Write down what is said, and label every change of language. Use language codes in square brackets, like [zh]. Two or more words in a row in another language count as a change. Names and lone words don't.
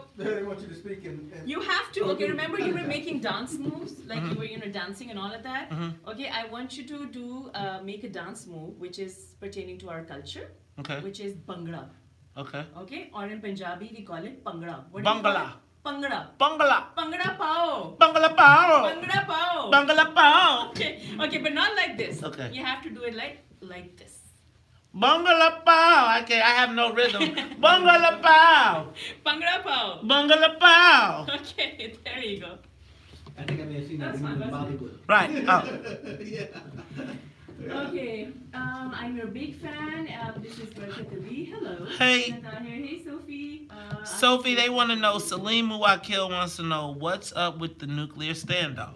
[en] They want you to speak in you have to. Okay, remember you were making dance moves, like you were, you know, dancing and all of that. Okay, I want you to do make a dance move which is pertaining to our culture. Okay. Which is bhangra. Okay. Okay, or in Punjabi we call it pangra. What Bangla. Pangra. Bangla. [pa] ਭੰਗੜਾ ਪਾਓ. ਭੰਗੜਾ ਪਾਓ. ਭੰਗੜਾ ਪਾਓ. ਭੰਗੜਾ ਪਾਓ. [en] Okay, okay, but not like this. Okay. You have to do it like this. [pa] ਭੰਗੜਾ ਪਾਓ. [en] Okay, I have no rhythm. [pa] ਭੰਗੜਾ ਪਾਓ. ਭੰਗੜਾ ਪਾਓ. ਭੰਗੜਾ ਪਾਓ. [en] Okay, there you go. I think I may have seen that That's in fine, Bollywood. Right. Yeah. Okay, I'm your big fan. This is Berkat Ali. Hello. Hey. Hey, Sophie. Sophie, they want to know, Salim Muwakil wants to know, what's up with the nuclear standoff?